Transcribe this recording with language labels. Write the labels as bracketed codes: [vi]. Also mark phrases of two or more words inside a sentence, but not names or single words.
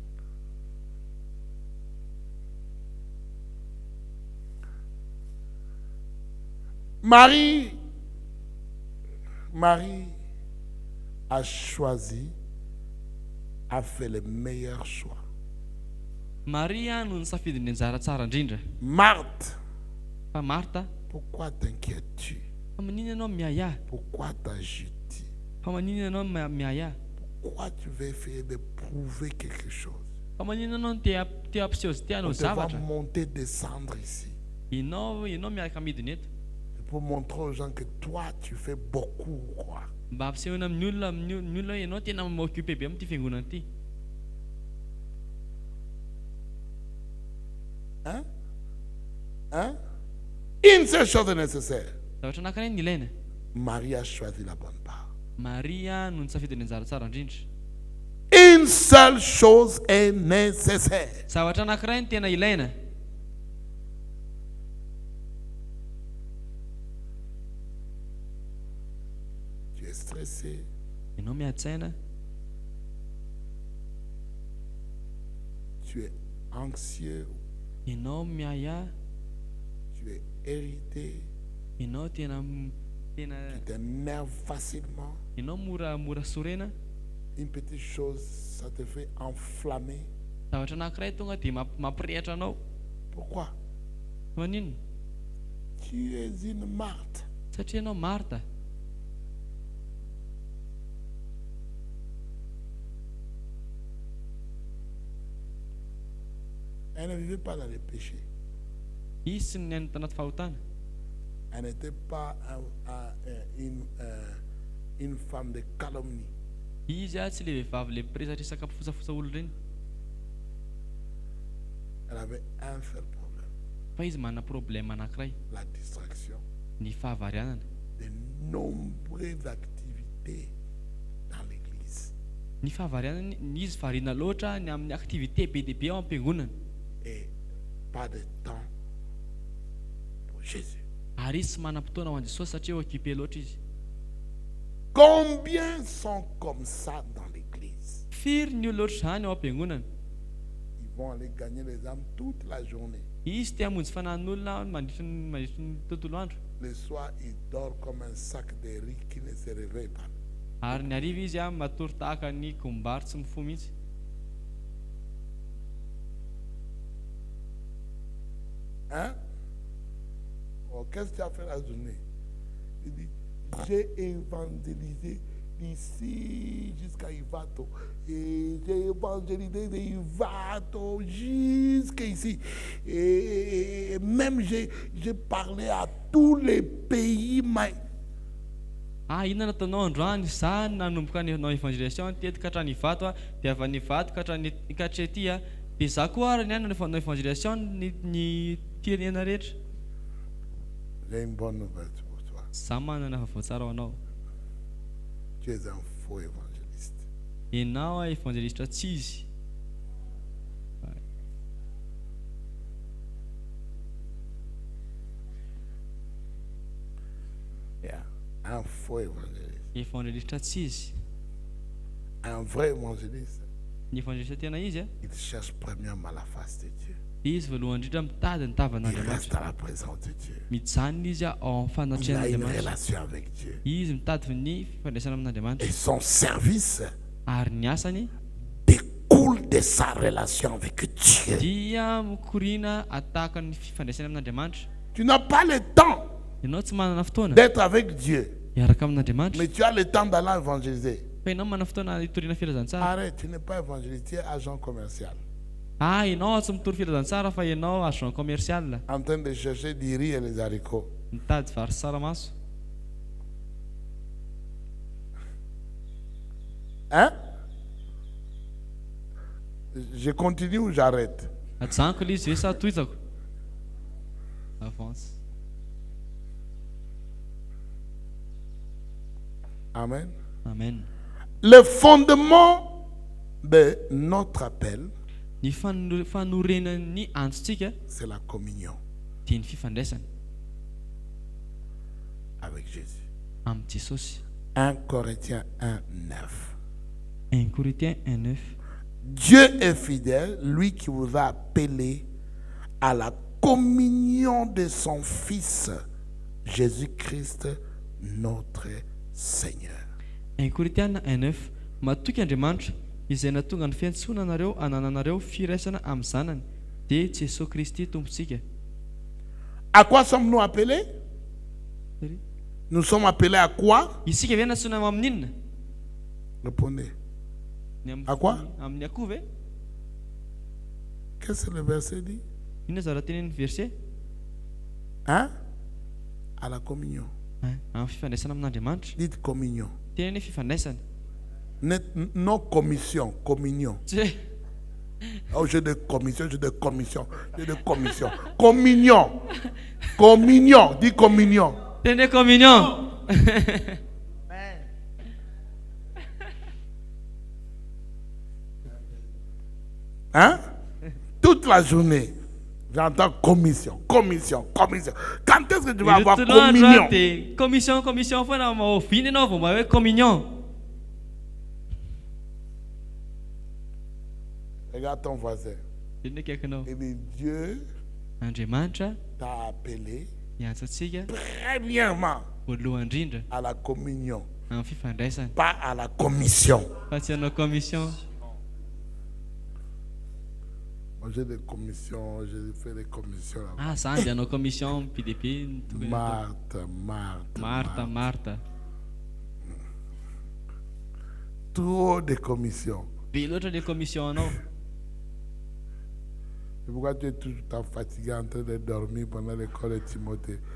[fr] Marie a choisi, a fait le meilleur choix. [mg] Maria no nisafidy ny anjara tsara indrindra. [fr] Marthe, [mg] Fa Marta, [fr] pourquoi t'inquiètes-tu? [mg] fa manino ianao miaya? [fr] Pourquoi t'agites-tu? [mg] Fa manino ianao miaya? [fr] Pourquoi tu veux essayer de prouver quelque chose? [mg] Fa manino ianao te ampiseho ty [fr] On [mg] anao [fr] te va [mg] zavatra? [fr] monter, descendre ici. [mg] Ianao miaraka midiny eto. [fr] C'est pour montrer aux gens que toi, tu fais beaucoup, quoi. [mg] Mba ampisehoana amin'ny olona hoe ianao tena maoccupé be amin'ity fiangonana ity. [fr] Hein? Hein? Une seule chose est nécessaire. [mg] Zavatra anankiray ny ilaina. [fr] Marie a choisi la bonne part. [mg] Maria no nisafidy ny anjara tsara indrindra. [fr] Une seule chose est nécessaire. [mg] Zavatra anankiray ny tena ilaina. [fr] Tu es stressé, [mg] Ianao miatsaina, [fr] tu es anxieux, [mg] Ianao miaya, [fr] tu es irrité, [mg] ianao tena [fr] tu t'énerves facilement. [mg] ianao mora sorena, [fr] Une petite chose, ça te fait enflammer. [mg] zavatra anankiray tonga dia mampirehitra anao. [fr] Pourquoi? [mg] Maninona? [fr] Tu es une Marthe. [mg] Satria ianao Marta. [fr] Elle ne vivait pas dans le péché. [mg] Izy tsy niaina tanaty fahotana. [fr] Elle n'était pas une femme de calomnie. [mg] Izy tsy le vehivavy le presatra isaka fosafosa olo reny. [fr] Elle avait un seul problème, [mg] Fa izy manana problème anankiray, [fr] la distraction. [mg] ny fahavarianana. [fr] De nombreuses activités dans l'église. [mg] Ny fahavarianana izy variana loatra ny amin'ny activité be dia be ao am-piangonana. [fr] Et pas de temps pour Jésus. [mg] Ary izy tsy manam-potoana ho an'i Jesosy satria occupé loatra izy. [fr] Combien sont comme ça dans l'église? [mg] Firy ny olo loatra izany ao am-piangonana. [fr] Ils vont aller gagner les âmes toute la journée. [mg] Izy te hamonjy fanahin'olona mandritry ny tontolo andro. [fr] Le soir, il dort comme un sac de riz qui ne se réveille pas. [mg] Ary ny hariva izy matory tahaka ny kombary tsy mifoha mihitsy. [fr] Hein? Oh, qu'est-ce que tu as fait la journée? Il dit, j'ai évangélisé d'ici jusqu'à Ivato. Et j'ai évangélisé de Ivato jusqu'ici. Et même j'ai parlé à tous les pays. [mg] Inona nataonao androany? Za nanomboka nanao évangélisation tetika hatrany Ivato, dia avy any Ivato ka hatrany Katrety, dia za koa ary niany nanao évangélisation ny firenena rehetra. [fr] J'ai une bonne nouvelle pour toi. [mg] Za manana vaovao tsara ho anao. [fr] Tu es un faux évangéliste. [mg] Ianao évangéliste tsy izy. [fr] Yeah. Un faux évangéliste. [mg] Évangéliste tsy izy. [fr] Un vrai évangéliste, [mg] Ny évangéliste tena izy, [fr] il cherche premièrement la face de Dieu. [mg] izy voalohany indrindra mitady ny [fr] Il [mg] tavan'Andriamanitra. [fr] reste à la présence de Dieu. [mg] Mijanona izy ao [fr] Il a une [mg] fanatrehan'Andriamanitra. [fr] relation avec Dieu. [mg] Izy mitady ny fifandraisana amin'Andriamanitra. [fr] Et son service [mg] Ary ny asany [fr] découle de sa relation avec Dieu. [mg] dia mikorina atahaka ny fifandraisana amin'Andriamanitra. [fr] Tu n'as pas le temps [mg] Ianao tsy manana fotoana [fr] d'être avec Dieu, [mg] hiaraka amin'Andriamanitra, [fr] mais tu as le temps d'aller évangéliser. [mg] fa ianao manana fotoana hitoriana filazantsara. [fr] Arrête, tu n'es pas évangéliste, tu es agent commercial. [mg] Ianao tsy mitory filazantsara fa ianao [fr] agent commercial, En train de chercher du riz et les haricots. [mg] mitady vary sy tsaramaso. [fr] Hein? Je continue ou j'arrête? [mg] Ajanoko ilay izy ve sa tohizako? [fr] Avance. Amen. Amen. Le fondement de notre appel, [mg] Ny fanorenan'ny antsontsika [fr] c'est la communion [mg] dia ny fifandraisana [fr] avec Jésus. [mg] amin'ny Jesosy. [fr] 1 Corinthiens 1, 9. 1 Corinthiens 1:9. Dieu est fidèle, lui qui vous a appelé à la communion de son Fils, Jésus-Christ, notre Seigneur. [mg] 1 Corinthiana 1:9. Matoky Andriamanitra izay natonga ny fiantsonanareo anananareo firaisana amin'ny zanany dia Jesosy Kristy tompontsika. [fr] À quoi sommes-nous appelés? Nous sommes appelés à quoi? [mg] Isika ve natsona amin'inona? [fr] Répondez. [mg] Ny [fr] À quoi? [mg] Amin'ny akoho ve? [fr] Qu'est-ce que le verset dit? [mg] Inona zara tenen'ny verset? [fr] Hein? À la communion. [mg] Amin'ny fifandraisana amin'Andriamanitra. [fr] Dites communion. [mg] Teneny hoe fifandraisana. [fr] Non commission, communion. [mg] Tsy [fr] Oh, j'ai de commission, j'ai de commission, j'ai de commission. Communion. Communion. Dis communion. [mg] teneny communion. [fr] Hein? Toute la journée, j'entends commission, commission, commission. Quand est-ce que tu vas avoir communion? [mg] Commission, commission foana mahofiny ianao vao mba hoe communion. [fr] Regarde ton voisin. [mg] Inona akaikinao? [fr] Et le Dieu [mg] Andriamanitra [fr] t'a appelé [mg] miantsatsika [fr] premièrement [mg] voalohany indrindra [fr] à la communion, [mg] amin'ny fifandraisana, [fr] pas à la commission. [mg] fa tsy hanao commission. [fr] Moi, j'ai des commissions, j'ai fait des commissions là-bas. [mg] Zany dia hanao commission PDP tokony atao. Marta. [fr] Trop de commissions. [mg] Be loatra le commission anao. [fr] C'est pourquoi tu es tout le temps fatigué en train de dormir pendant l'école de Timothée.